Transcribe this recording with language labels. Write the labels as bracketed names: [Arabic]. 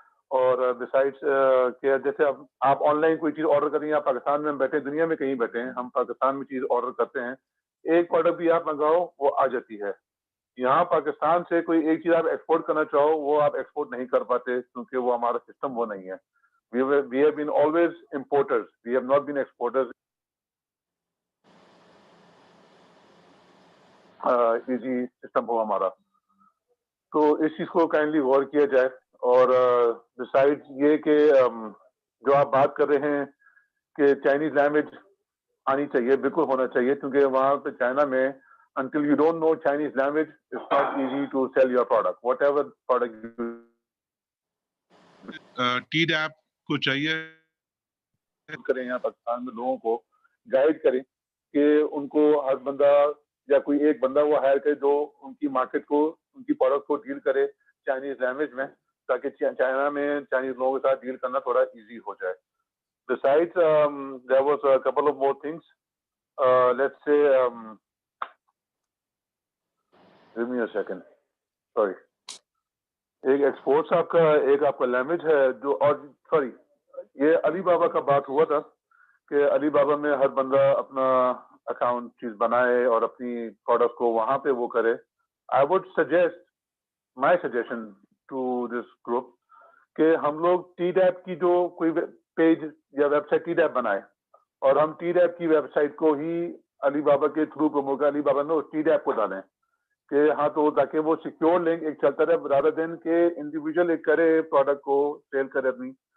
[Urdu] اور بیسائڈس کہ جیسے اب آپ آن لائن کوئی چیز آرڈر کریں، آپ پاکستان میں بیٹھے دنیا میں کہیں بیٹھے ہیں، ہم پاکستان میں چیز آرڈر کرتے ہیں، ایک پروڈکٹ بھی آپ منگاؤ وہ آ جاتی ہے. یہاں پاکستان سے کوئی ایک چیز آپ ایکسپورٹ کرنا چاہو وہ آپ ایکسپورٹ نہیں کر پاتے کیونکہ وہ ہمارا سسٹم وہ نہیں ہے. [English] We have been always importers. We have not been exporters. [Urdu] Easy system ہو ہمارا. تو اس چیز کو کائنڈلی غور کیا جائے. اور بسائڈ یہ کہ جو آپ بات کر رہے ہیں کہ چائنیز لینگویج آنی چاہیے، بالکل ہونا چاہیے، کیونکہ وہاں پہ چائنا میں until you don't know Chinese language, it's not easy to sell your product, whatever product you TDAP کو چاہیے کریں یہاں پاکستان میں لوگوں کو گائیڈ کریں کہ ان کو ہر بندہ یا کوئی ایک بندہ وہ ہائر کرے جو ان کی مارکیٹ کو، ان کی پروڈکٹ کو ڈیل کرے چائنیز لینگویج میں، تاکہ چائنا میں چائنیز لوگوں کے ساتھ ڈیل کرنا تھوڑا ایزی ہو جائے. [English] Besides, there was a couple of more things. Let's say, give me a second. Sorry. [Urdu] ایک ایکسپورٹس آپ کا، ایک آپ کا لینگویج ہے جو، اور سوری یہ علی بابا کا بات ہوا تھا کہ علی بابا میں ہر بندہ اپنا اکاؤنٹ چیز بنائے اور اپنی پروڈکٹ کو وہاں پہ وہ کرے. I would suggest, my suggestion to this group کہ ہم لوگ ٹی ڈیپ کی جو کوئی پیج یا ویب سائٹ ٹی ڈیپ بنائے اور ہم ٹی ڈیپ کی ویب سائٹ کو ہی علی بابا کے تھرو پروموٹ کریں، علی بابا میں اس ٹی ڈیپ کو ڈالیں کہ ہاں تو تاکہ وہ سیکیور لنک ایک چلتا رہے رادر دین کہ انڈیویجول ایک کرے پروڈکٹ کو سیل کرے اپنی،